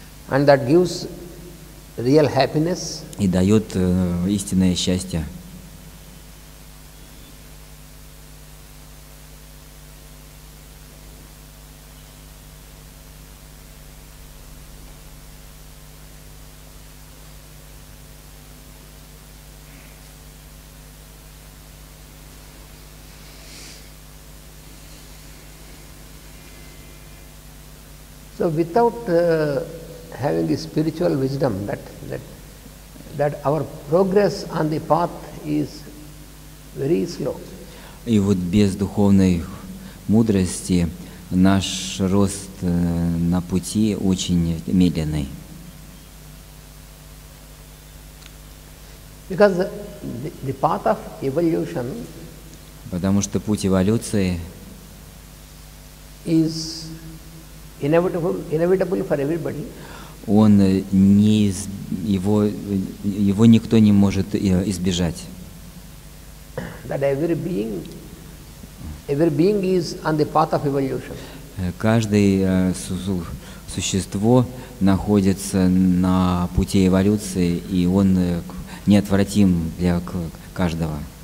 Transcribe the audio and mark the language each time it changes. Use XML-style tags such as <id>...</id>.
<en>And that gives real happiness.</en> <ru>И дает истинное счастье.</ru> <en>So without having a spiritual wisdom, that our progress on the path is very slow.</en> <ru>И вот без духовной мудрости наш рост на пути очень медленный.</ru> <en>Because the path of evolution</en> <ru>Потому что путь эволюции</ru> <en>is inevitable for everybody.</en> <ru>Он его никто не может избежать.</ru> <en>That every being is on the path of evolution.</en> <ru>Каждое существо находится на пути эволюции, и он неотвратим для каждого.</ru>